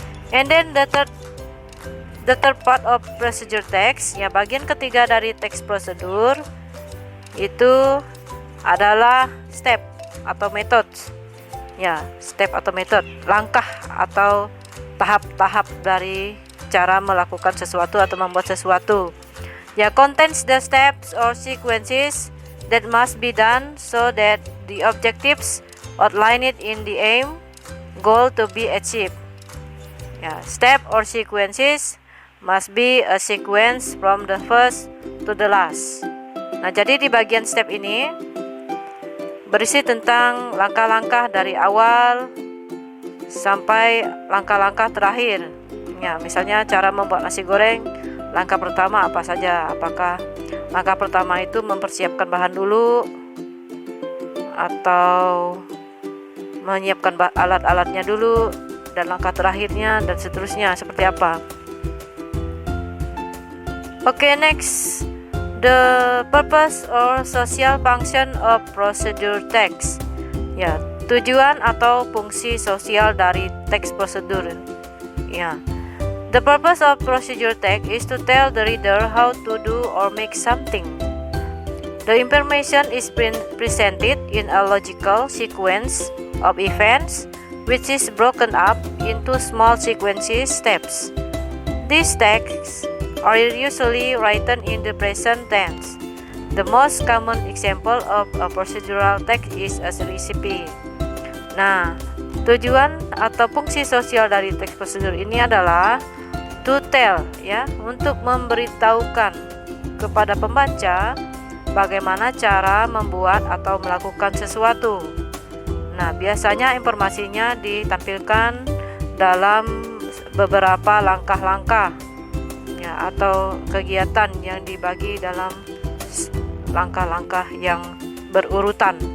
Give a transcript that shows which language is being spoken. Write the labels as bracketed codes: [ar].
[en] And then the third part of procedure text, [id] ya, bagian ketiga dari teks prosedur itu adalah step atau methods. Ya, step atau method, langkah atau tahap-tahap dari cara melakukan sesuatu atau membuat sesuatu. [en] Ya, contains the steps or sequences that must be done so that the objectives outlined in the aim goal to be achieved. Ya, step or sequences must be a sequence from the first to the last. [id] Nah, jadi di bagian step ini berisi tentang langkah-langkah dari awal sampai langkah-langkah terakhir. Ya, misalnya cara membuat nasi goreng, langkah pertama apa saja? Apakah langkah pertama itu mempersiapkan bahan dulu atau menyiapkan alat-alatnya dulu, dan langkah terakhirnya dan seterusnya seperti apa? [en] Okay, next. The purpose or social function of procedure text. [id] Ya, tujuan atau fungsi sosial dari teks prosedur. Ya. [en] The purpose of procedure text is to tell the reader how to do or make something. The information is presented in a logical sequence of events which is broken up into small sequences steps. These texts are usually written in the present tense. The most common example of a procedural text is a recipe. [id] Nah, tujuan atau fungsi sosial dari teks prosedur ini adalah [en] to tell, [id] ya, untuk memberitahukan kepada pembaca bagaimana cara membuat atau melakukan sesuatu. Nah, biasanya informasinya ditampilkan dalam beberapa langkah-langkah, ya, atau kegiatan yang dibagi dalam langkah-langkah yang berurutan.